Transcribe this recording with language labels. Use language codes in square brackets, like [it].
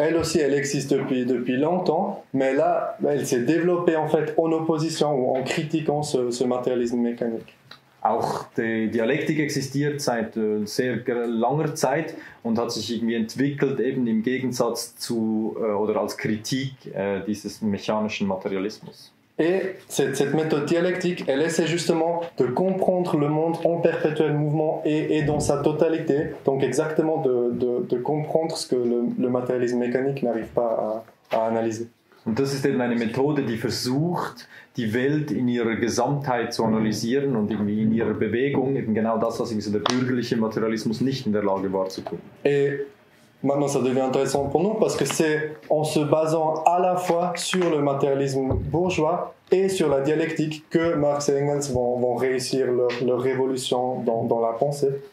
[fr] Elle aussi, elle existe depuis longtemps, mais là, elle s'est développée en fait en opposition ou en critiquant ce matérialisme mécanique. [de] Auch die Dialektik existiert seit sehr langer Zeit und hat sich irgendwie entwickelt, eben im Gegensatz zu oder als Kritik dieses mechanischen Materialismus. [fr] Et cette méthode dialectique, elle essaie justement de comprendre le monde en perpétuel mouvement et dans sa totalité, donc exactement de comprendre ce que le matérialisme mécanique n'arrive pas à analyser. [de] Und das ist eben eine Methode, die versucht, die Welt in ihrer Gesamtheit zu analysieren und irgendwie in ihrer Bewegung, eben genau das, was irgendwie so der bürgerliche Materialismus nicht in der Lage war zu tun. [fr] Et maintenant, ça devient intéressant pour nous parce que c'est en se basant à la fois sur le matérialisme bourgeois et sur la dialectique que Marx et Engels vont réussir leur révolution dans la pensée.